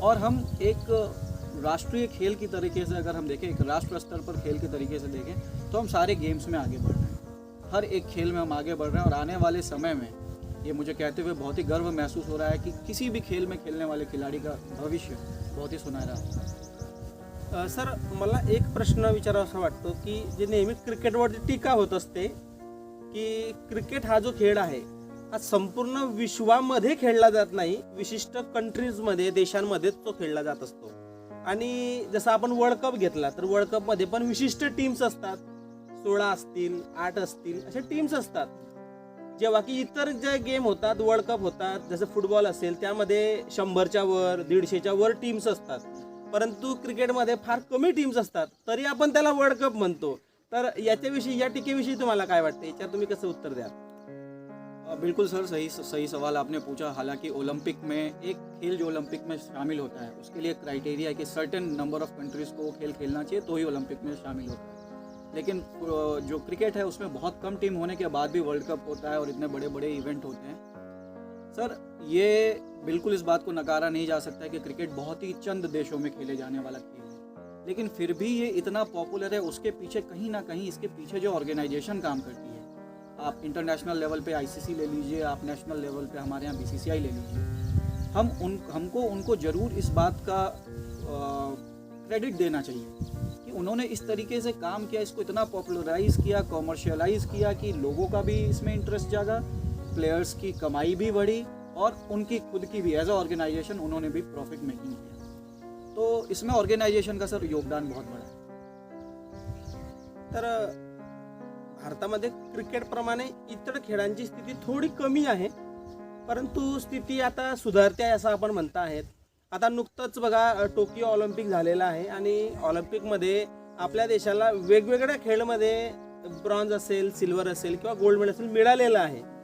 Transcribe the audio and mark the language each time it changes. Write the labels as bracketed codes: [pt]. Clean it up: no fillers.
[hi] और हम एक राष्ट्रीय खेल की तरीके से अगर हम देखें, एक राष्ट्र स्तर पर खेल के तरीके से देखें, तो हम सारे गेम्स में आगे बढ़ रहे हैं। हर एक खेल में हम आगे बढ़ रहे हैं और आने वाले समय में ये मुझे कहते हुए बहुत ही गर्व महसूस हो रहा है कि किसी भी खेल में खेलने वाले खिलाड़ी का भविष्य बहुत ही सुनहरा होगा। [mr] सर मला एक प्रश्न विचारावासा वाटतो की जे नेहमी क्रिकेटवरती टीका होत असते की क्रिकेट हा जो खेळ आहे हा संपूर्ण विश्वामध्ये खेळला जात नाही, विशिष्ट कंट्रीजमध्ये देशांमध्येच तो खेळला जात असतो. आणि जसं आपण वर्ल्ड कप घेतला तर वर्ल्ड कपमध्ये पण विशिष्ट टीम्स असतात, 16 असतील 8 असतील अशा टीम्स असतात. जेव्हा की इतर जे गेम होतात, वर्ल्ड कप होतात, जसं फुटबॉल असेल त्यामध्ये 100च्या वर 150च्या वर टीम्स असतात. परंतु क्रिकेटमध्ये फार कमी टीम्स असतात, तरी आपण त्याला वर्ल्ड कप म्हणतो. तर याच्याविषयी, या टीकेविषयी तुम्हाला काय वाटतं, याच्यावर तुम्ही कसं उत्तर द्याल? [hi] बिल्कुल सर, सही सवाल आपने पूछा. हालांकि ओलंपिक में एक खेल जो ओलंपिक में शामिल होता है उसके लिए क्राइटेरिया है कि [en] certain number of countries [hi] को वो खेल खेलना चाहिए तो ही ओलंपिक में शामिल होता है. लेकिन जो क्रिकेट है उसमें बहुत कम टीम होने के बाद भी वर्ल्ड कप होता है और इतने बड़े बड़े इवेंट होते हैं. सर ये बिल्कुल इस बात को नकारा नहीं जा सकता है कि क्रिकेट बहुत ही चंद देशों में खेले जाने वाला खेल है, लेकिन फिर भी ये इतना पॉपुलर है. उसके पीछे कहीं ना कहीं इसके पीछे जो ऑर्गेनाइजेशन काम करती है, आप इंटरनेशनल लेवल पे आईसीसी ले लीजिए, आप नेशनल लेवल पे हमारे यहाँ बीसीसीआई ले लीजिए, हमको उनको ज़रूर इस बात का क्रेडिट देना चाहिए कि उन्होंने इस तरीके से काम किया, इसको इतना पॉपुलराइज़ किया, कॉमर्शियलाइज़ किया कि लोगों का भी इसमें इंटरेस्ट जागा, प्लेयर्स की कमाई भी बढ़ी और उनकी खुद की भी एज अ ऑर्गेनाइजेशन उन्होंने भी प्रॉफिट मेकिंग किया. तो इसमें ऑर्गेनाइजेशन का सर योगदान बहुत बड़ा है. [mr] तर भारतामध्ये क्रिकेटप्रमाणे इतर खेळांची स्थिती थोडी कमी आहे, परंतु स्थिती आता सुधारते आहे असं आपण म्हणता आहेत. आता नुकतंच बघा टोकियो ऑलिम्पिक झालेलं आहे आणि ऑलिम्पिकमध्ये आपल्या देशाला वेगवेगळ्या खेळमध्ये ब्रॉन्झ असेल, सिल्वर असेल किंवा गोल्ड मेडल असेल मिळालेलं आहे.